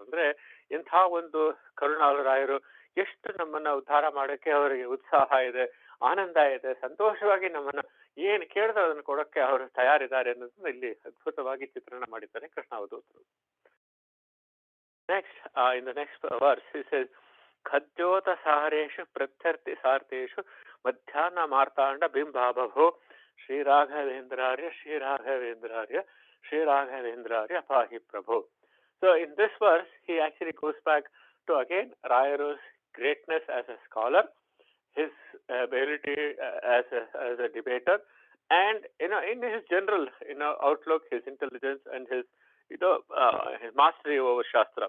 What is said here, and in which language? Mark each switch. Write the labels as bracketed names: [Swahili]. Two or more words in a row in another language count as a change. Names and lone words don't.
[Kannada] ಅಂದ್ರೆ ಇಂಥ ಒಂದು ಕರುಣಾಳು ರಾಯರು ಎಷ್ಟು ನಮ್ಮನ್ನ ಉದ್ಧಾರ ಮಾಡಕ್ಕೆ ಅವರಿಗೆ ಉತ್ಸಾಹ ಇದೆ, ಆನಂದ ಇದೆ, ಸಂತೋಷವಾಗಿ ನಮ್ಮನ್ನ ಏನು ಕೇಳಿದ್ರೆ ಅದನ್ನು ಕೊಡಕ್ಕೆ ಅವರು ತಯಾರಿದ್ದಾರೆ ಅನ್ನೋದನ್ನ ಇಲ್ಲಿ ಅದ್ಭುತವಾಗಿ ಚಿತ್ರಣ ಮಾಡಿದ್ದಾರೆ ಕೃಷ್ಣಾವಧೂತರು. [English] ನೆಕ್ಸ್ಟ್ in the next verse he says, [Sanskrit] ಖದ್ಯೋತ ಸಾರೇಶು ಪ್ರತ್ಯರ್ಥಿ ಸಾರ್ಥೇಶು ಮಧ್ಯಾಹ್ನ ಮಾರ್ತಾಂಡ ಬಿಂಬಾಭೋ ಶ್ರೀರಾಘವೇಂದ್ರಾರ್ಯ ಶ್ರೀರಾಘವೇಂದ್ರಾರ್ಯ ಶ್ರೀರಾಘವೇಂದ್ರಾರ್ಯ ಪಾಹಿ ಪ್ರಭು. [English] So in this verse he actually goes back to again Rayaru's greatness as a scholar, his ability as a debater, and in his general outlook, his intelligence and his his mastery over Shastra.